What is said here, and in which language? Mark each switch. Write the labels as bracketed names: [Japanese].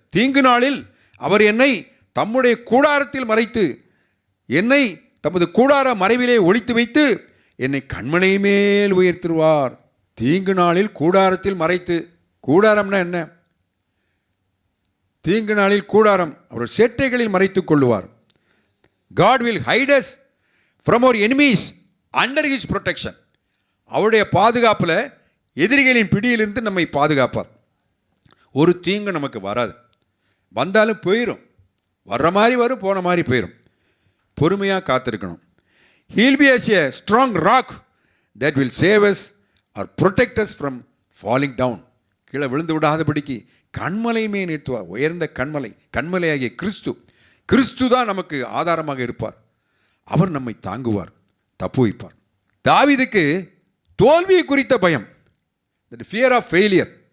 [Tamil] தீங்கு நாளில் அவர் என்னை தம்முடைய கூடாரத்தில் மறைத்து என்னை தமது கூடார மறைவிலே ஒளித்து வைத்து என்னை கண்மலை மேல் உயர்த்துவார். தீங்கு நாளில் கூடாரத்தில் மறைத்து, கூடாரம்னா என்ன? தீங்கு நாளில் கூடாரம் அவர் சேட்டைகளில் மறைத்துக் கொள்ளுவார். [English] God will hide us from our enemies under his protection. [Tamil] அவருடைய பாதுகாப்பில் எதிரிகளின் பிடியிலிருந்து நம்மை பாதுகாப்பார். ஒரு தீங்கு நமக்கு வராது, வந்தாலும் போயிடும். வர்ற மாதிரி வரும், போன மாதிரி போயிடும். பொறுமையாக காத்திருக்கணும். [English] He'll be as a strong rock that will save us or protect us from falling down. [Tamil] கீழே விழுந்து விடாதபடிக்கு கண்மலை மேல் நிறுத்துவார். உயர்ந்த கண்மலையாகிய கிறிஸ்து தான் நமக்கு ஆதாரமாக இருப்பார். அவர் நம்மை தாங்குவார், தப்பு வைப்பார். தாவீதுக்கு தோல்வியை குறித்த பயம், [English] Fear of failure.